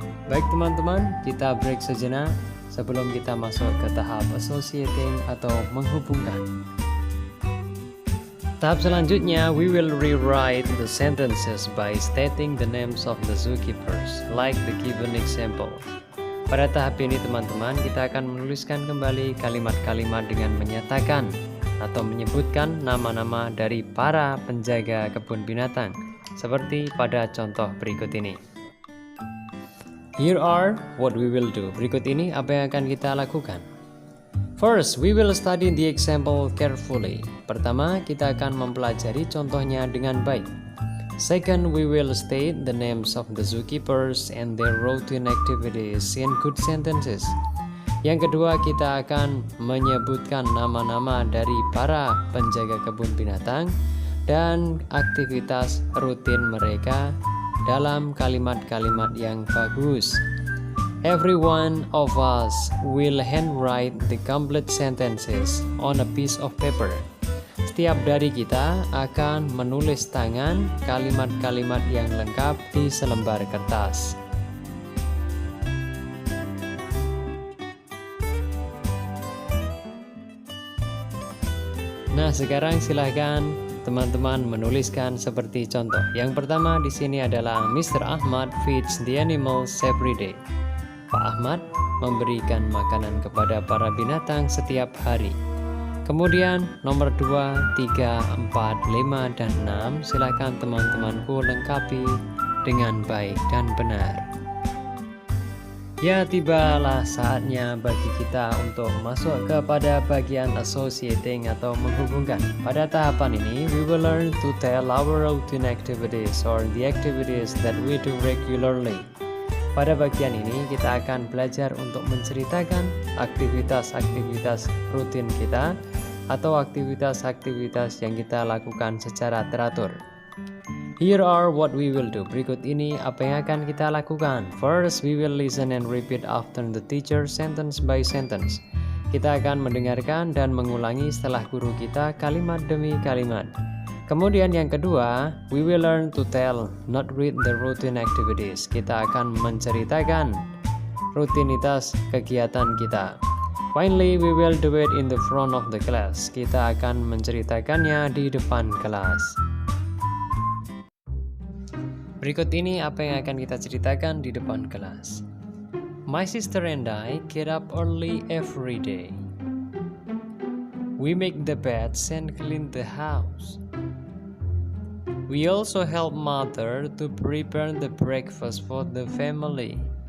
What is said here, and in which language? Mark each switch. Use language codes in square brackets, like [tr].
[id] Baik teman-teman, kita break sejenak sebelum kita masuk ke tahap associating atau menghubungkan. Tahap selanjutnya, [en] we will rewrite the sentences by stating the names of the zookeepers, like the given example. [id] Pada tahap ini teman-teman, kita akan menuliskan kembali kalimat-kalimat dengan menyatakan atau menyebutkan nama-nama dari para penjaga kebun binatang, seperti pada contoh berikut ini. [en] Here are what we will do. [id] Berikut ini apa yang akan kita lakukan. [en] First, we will study the example carefully. [id] Pertama, kita akan mempelajari contohnya dengan baik. [en] Second, we will state the names of the zookeepers and their routine activities in good sentences. [id] Yang kedua, kita akan menyebutkan nama-nama dari para penjaga kebun binatang dan aktivitas rutin mereka dalam kalimat-kalimat yang bagus. [en] Every one of us will handwrite the complete sentences on a piece of paper. [id] Setiap dari kita akan menulis tangan kalimat-kalimat yang lengkap di selembar kertas. Nah, sekarang silahkan teman-teman menuliskan seperti contoh. Yang pertama di sini adalah Mr. [en] Ahmad feeds the animals every day. [id] Pak Ahmad memberikan makanan kepada para binatang setiap hari. Kemudian nomor 2, 3, 4, 5, dan 6 silakan teman-temanku lengkapi dengan baik dan benar. Ya, tibalah saatnya bagi kita untuk masuk kepada bagian associating atau menghubungkan. Pada tahapan ini, [en] we will learn to tell our routine activities or the activities that we do regularly. [id] Pada bagian ini, kita akan belajar untuk menceritakan aktivitas-aktivitas rutin kita atau aktivitas-aktivitas yang kita lakukan secara teratur. [en] Here are what we will do. [id] Berikut ini apa yang akan kita lakukan. [en] First, we will listen and repeat after the teacher sentence by sentence. [id] Kita akan mendengarkan dan mengulangi setelah guru kita kalimat demi kalimat. Kemudian yang kedua, [en] we will learn to tell, not read the routine activities. [id] Kita akan menceritakan rutinitas kegiatan kita. [en] Finally, we will do it in the front of the class. [id] Kita akan menceritakannya di depan kelas. Berikut ini apa yang akan kita ceritakan di depan kelas. [en] My sister and I get up early every day. We make the beds and clean the house. We also help mother to prepare the breakfast for the family.